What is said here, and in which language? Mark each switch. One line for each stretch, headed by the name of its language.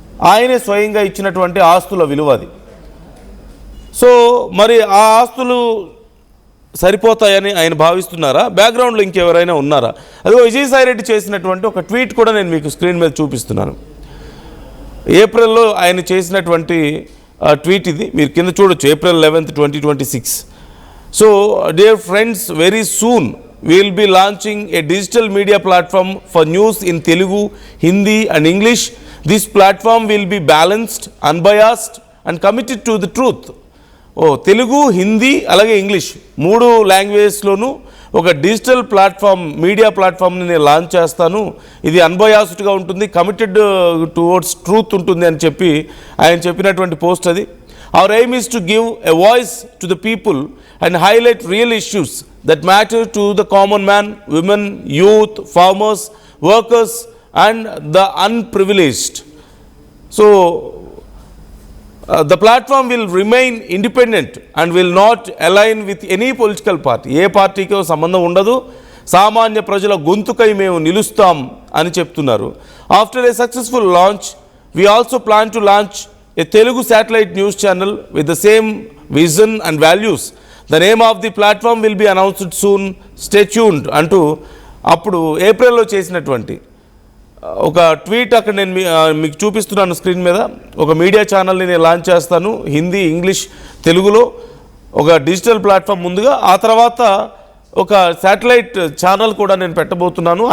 Telugu: ఆయనే స్వయంగా ఇచ్చినటువంటి ఆస్తుల విలువ అది. సో మరి ఆ ఆస్తులు సరిపోతాయని ఆయన భావిస్తున్నారా? బ్యాక్గ్రౌండ్లో ఇంకెవరైనా ఉన్నారా? అదిగో విజయసాయిరెడ్డి చేసినటువంటి ఒక ట్వీట్ కూడా నేను మీకు స్క్రీన్ మీద చూపిస్తున్నాను. ఏప్రిల్లో ఆయన చేసినటువంటి ట్వీట్ ఇది, మీరు కింద చూడొచ్చు.
English: April 11th, 2026. So dear friends, very soon we will be launching a digital media platform for news in Telugu, Hindi and English. This platform will be balanced, unbiased and committed to the truth.
Telugu: Telugu, Hindi అలాగే English 3 లాంగ్వేజెస్లోనూ ఒక digital platform, media ప్లాట్ఫామ్ని నేను launch చేస్తాను. ఇది అన్బయాస్డ్గా ఉంటుంది,
English: committed towards truth
Telugu: ఉంటుంది అని చెప్పి ఆయన చెప్పినటువంటి పోస్ట్ అది.
English: Our aim is to give a voice to the people and highlight real issues that matter to the common man, women, youth, farmers, workers and the unprivileged. So the platform will remain independent and will not align with any political party.
Telugu: ఏ పార్టీకో సంబంధం ఉండదు, సామాన్య ప్రజల గొంతుకై మేము నిలుస్తాం అని చెప్తున్నారు.
English: After a successful launch, we also plan to launch a Telugu satellite news channel with the same vision and values. The name of the platform will be announced soon. Stay tuned
Telugu: అంటూ అప్పుడు ఏప్రిల్లో చేసినటువంటి ఒక tweet అక్కడ నేను మీకు చూపిస్తున్నాను screen మీద. ఒక మీడియా ఛానల్ని నేను లాంచ్ చేస్తాను, హిందీ, ఇంగ్లీష్, తెలుగులో ఒక డిజిటల్ ప్లాట్ఫామ్ ముందుగా, ఆ తర్వాత ఒక శాటిలైట్ ఛానల్ కూడా నేను పెట్టబోతున్నాను.